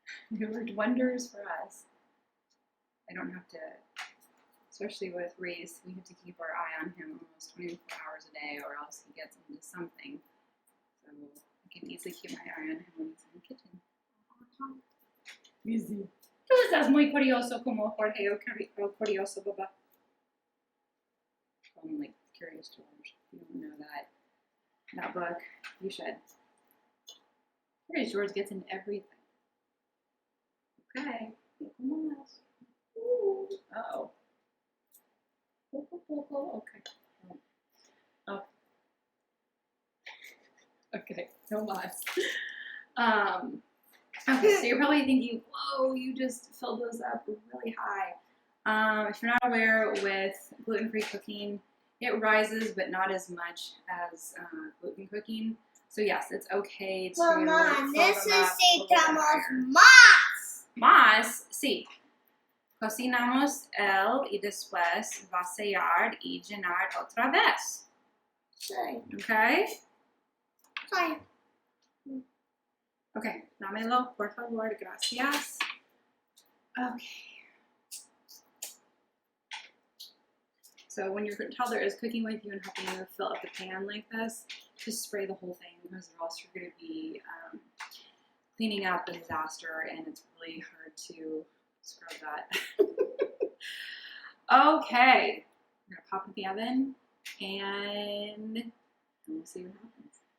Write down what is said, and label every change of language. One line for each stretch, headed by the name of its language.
English: It worked wonders for us. I don't have to, especially with Reese, we have to keep our eye on him almost 24 hours a day or else he gets into something. So I can easily keep my eye on him when he's in the kitchen. Easy.
Spanish: Tú estás muy curioso como Jorge o curioso, papá.
English: I'm like Curious George. If you don't know that book, you should. Curious George gets into everything. Okay. Uh-oh. Okay. Oh.
Spanish: Okay, no mas.
English: Okay, so you're probably thinking, whoa, you just filled those up really high. If you're not aware, with gluten-free cooking, it rises, but not as much as gluten cooking. So yes, it's okay to fill them up
Spanish: necesitamos más. Más, sí. Cocinamos el y después vaciar y llenar otra vez. Sí.
English: Okay?
Spanish: Sí. Okay, dámelo, por favor, gracias.
English: Okay. So when your toddler is cooking with you and helping you fill up the pan like this, just spray the whole thing because or else you're going to be cleaning up a disaster and it's really hard to scrub that. Okay, I'm going to pop it in the oven and we'll see what happens.